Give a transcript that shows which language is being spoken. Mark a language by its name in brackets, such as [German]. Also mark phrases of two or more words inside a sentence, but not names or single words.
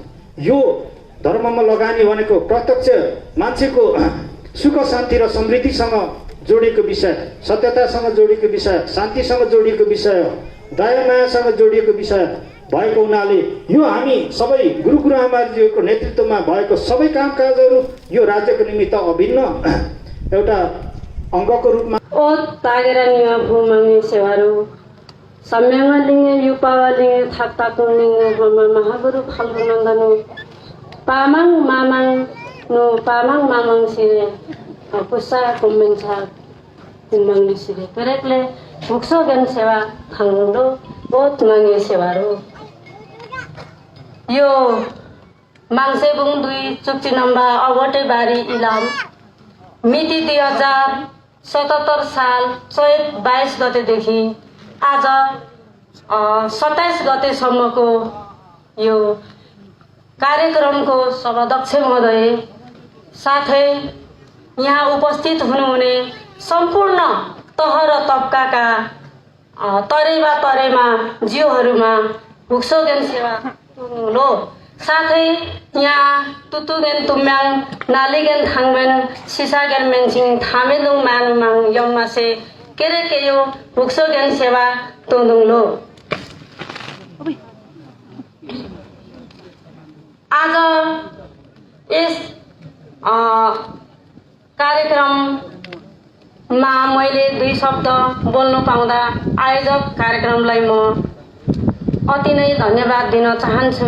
[Nepali] यो धर्ममा लगानी भनेको प्रत्यक्ष मान्छेको सुख शान्ति र समृद्धिसँग जोडिएको विषय, सत्यतासँग जोडिएको विषय, शान्तिसँग जोडिएको विषय, दया मायासँग जोडिएको विषय भएको हुनाले यो हामी सबै गुरु आमाजीको नेतृत्वमा भएको सबै कामकाजहरू यो राज्यको निमित्त अभिन्न एउटा अङ्गको रूपमा [Limbu] ओत तागेर निवा भूमाङ्गे सेवारू सम्यङ लिङ्गे युपावा लिङ्गे थाक्ताकुङ लिङ्गे ब्रह्म महागुरु फाल्गुनन्दनु पामाङ मामाङ सिरे पुसा कुम्मेन्छा तिम्बाङ्गी सिरे पेरेकले भुक्सो गेन सेवा थाङ्गुन्डो ओत माङ्गे सेवारू [Nepali] यो माङ्सेबुङ 2 चुक्ची नम्बर अगटे बारी इलाम मिति 2077 साल चैत 22 गतेदेखि आज 27 गतेसम्मको यो कार्यक्रमको सभाध्यक्ष महोदय साथै यहाँ उपस्थित हुनुहुने सम्पूर्ण तह र तबकाका [Limbu] तरेवा तरेमा जिउहरूमा भुक्सोगेन सेवा लो [Nepali] साथै यहाँ [Limbu] तुतुगेन तुम्याङ नालिगेन थाङमेन सिसागेन मेन्चिङ थामेलुङ मानुमाङ यम्मासे केरेकेयो भुक्सोगेन सेवा तोदुङ लो। [Nepali] आज यस कार्यक्रममा मैले 2 शब्द बोल्नु पाउँदा आयोजक कार्यक्रमलाई म अति नै धन्यवाद दिन चाहन्छु।